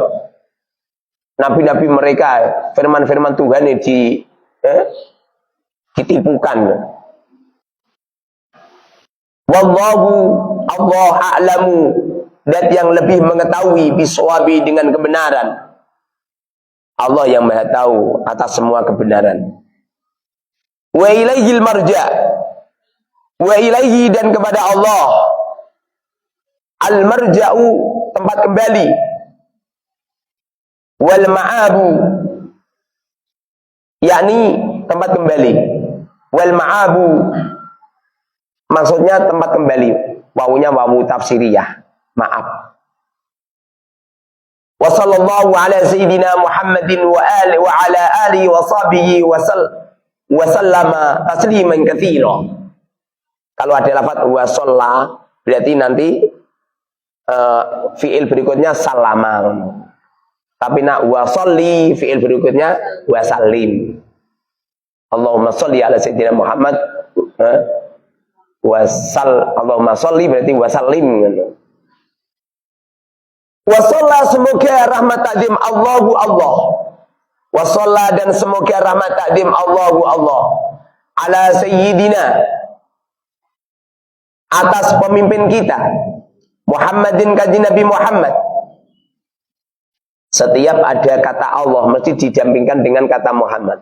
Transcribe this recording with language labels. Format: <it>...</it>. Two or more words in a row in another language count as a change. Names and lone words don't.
<id>Nabi-nabi mereka, firman-firman Tuhan ini ditipukan.</id> <ar>والله الله أعلم,</ar> <id>dan yang lebih mengetahui biswabi dengan kebenaran. Allah yang Maha tahu atas semua kebenaran.</id> <ar>وإليه المرجع، وإليه,</ar> <id>dan kepada Allah al-marja'u, tempat kembali,</id> <ar>والمآب,</ar> <id>yakni tempat kembali,</id> <ar>والمآب</ar> <id>maksudnya tempat kembali, wawunya wawu tafsiriyah, maaf.</id> <ar>وصلى الله على سيدنا محمد وعلى آله وصحبه وسلم تسليما كثيرا.</ar> <id>Kalau ada lafaz</id> <ar>وصلى,</ar> <id>berarti nanti fiil berikutnya salama. Tapi nak</id> <ar>وصلِّ,</ar> <id>fiil berikutnya</id> <ar>وسلم. اللهم صل على سيدنا محمد اللهم صل berarti وسلم. وصلى,</ar> <id>semoga rahmat takdim</id> <ar>الله الله. وصلى,</ar> <id>dan semoga rahmat takdim</id> <ar>الله الله على سيدنا,</ar> <id>atas pemimpin kita Muhammadin, kanjeng Nabi Muhammad. Setiap ada kata Allah mesti didampingkan dengan kata Muhammad.</id>